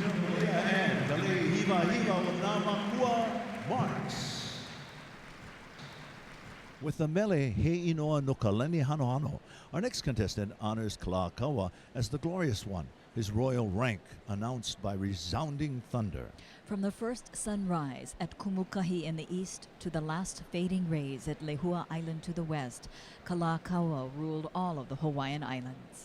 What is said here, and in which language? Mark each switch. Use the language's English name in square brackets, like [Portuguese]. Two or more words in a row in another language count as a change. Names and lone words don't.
[English] and the Hiva Hiva Namakua marks. With the [Hawaiian] mele he inoa no kaleni hano hano, [English] our next contestant honors Kalākaua as the glorious one, his royal rank announced by resounding thunder. From the first sunrise at Kumukahi in the east to the last fading rays at Lehua Island to the west, Kalākaua ruled all of the Hawaiian Islands.